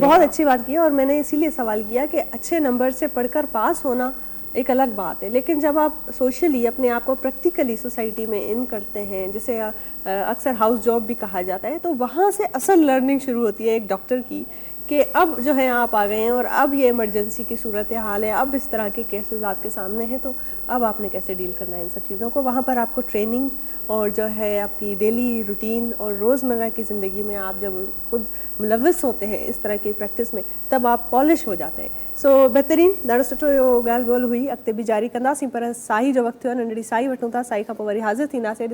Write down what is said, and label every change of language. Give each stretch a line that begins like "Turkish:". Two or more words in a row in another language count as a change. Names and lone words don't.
Urdu: بہت اچھی بات کی ہے، اور میں نے اسی لیے سوال کیا کہ اچھے نمبر سے پڑھ کر پاس ہونا ایک الگ بات ہے، لیکن جب آپ سوشلی اپنے آپ کو پریکٹیکلی سوسائٹی میں اِن کرتے ہیں، جسے اکثر
English: house job
Urdu: بھی کہا جاتا ہے، تو وہاں سے اصل لرننگ شروع ہوتی ہے ایک ڈاکٹر کی کہ اب جو ہے آپ آ گئے ہیں اور اب یہ ایمرجنسی کی صورتحال ہے، اب اس طرح کے کیسز آپ کے سامنے ہیں، تو اب آپ نے کیسے ڈیل کرنا ہے ان سب چیزوں کو. وہاں پر آپ کو ٹریننگ اور جو ہے آپ کی
English: daily routine
Urdu: اور روزمرہ کی زندگی میں آپ جب خود ملوث ہوتے ہیں اس طرح کی پریکٹس میں، تب آپ پالش ہو جاتے ہیں.
Sindhi: सो बेहतरीन ॾाढो सुठो इहो ॻाल्हि ॿोल हुई, अॻिते बि जारी कंदासीं, पर साई जो वक़्तु थियो आहे, नंढड़ी साई वठूं था, साई खां पोइ वरी हाज़िर थींदासीं।